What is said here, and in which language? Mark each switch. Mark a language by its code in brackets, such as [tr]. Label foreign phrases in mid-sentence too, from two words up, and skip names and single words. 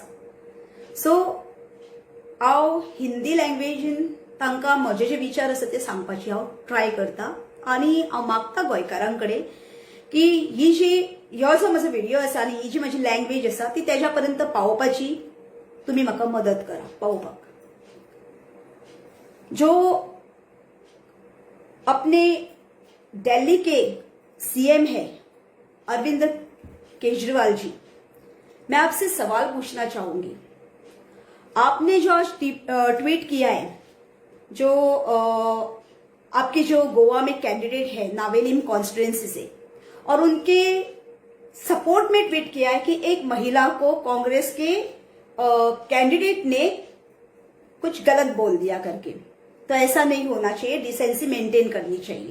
[kok] सो हांव हिंदी लँग्वेजीन तांकां म्हजे जे विचार आसा ते सांगपाची हांव ट्राय करता आनी हांव मागता गोंयकारांकडे की ही जी ह्यो जो म्हजो व्हिडिओ आसा आनी ही जी म्हजी लँग्वेज आसा ती तेज्या पर्यंत पावोवपाची तुमी म्हाका मदत करा पावोवपाक। [hi] जो अपने दिल्ली के सीएम है अरविंद केजरीवाल जी, मैं आपसे सवाल पूछना चाहूंगी। आपने जो आज ट्वीट किया है, जो आपके जो गोवा में कैंडिडेट है नावेलिम कॉन्स्टिट्यूएंसी से, और उनके सपोर्ट में ट्वीट किया है कि एक महिला को कांग्रेस के कैंडिडेट ने कुछ गलत बोल दिया करके, तो ऐसा नहीं होना चाहिए, [en] decency maintain [hi] करनी चाहिए।